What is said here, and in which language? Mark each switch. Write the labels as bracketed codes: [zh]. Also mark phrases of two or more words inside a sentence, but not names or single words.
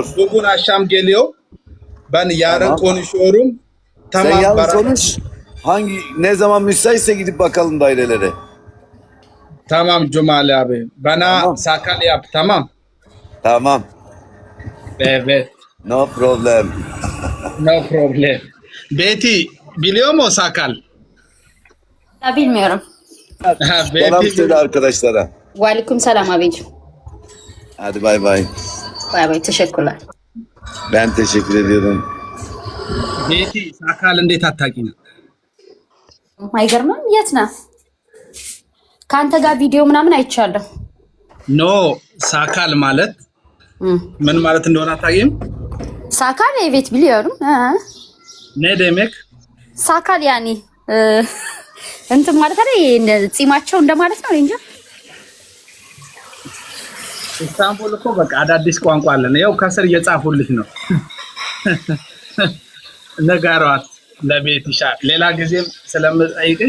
[tr] Bugün akşam geliyor. Ben yarın Tamam. konuşuyorum. Tamam. Sen yalnız beraber- konuş. Ne zaman müsaitse gidip bakalım dairelere. Tamam Cumali abi. Bana Tamam. sakal yap tamam. Tamam. Evet. [en] No problem. No problem. [tr] Betty biliyor mu sakal? Ya bilmiyorum. Ha, Selam Betty. söyle arkadaşlara. Aleyküm selam abicim. Hadi bay bay. Bay bay teşekkürler. Ben teşekkür ediyorum. [am] Betty sakal እንዴት አታውቂም? አይገርምም? የት ነህ? ከአንተ ጋር ቪዲዮ ምናምን አይቻለሁ። ኖ ሳካል ማለት ምን ማለት እንደሆነ አታውቂም? [tr] ሳካል evet biliyorum. Ne demek? [am] ሳካል ያኒ እንትን ማለት አይደል? ጺማቸው እንደማለት ነው እንጂ ኢስታንቡል እኮ በቃ አዳዲስ ቋንቋ አለን። ያው ከስር እየጻፉልሽ ነው። ነገሯት ለቤት ይሻል። ሌላ ጊዜም ስለምጠይቅሽ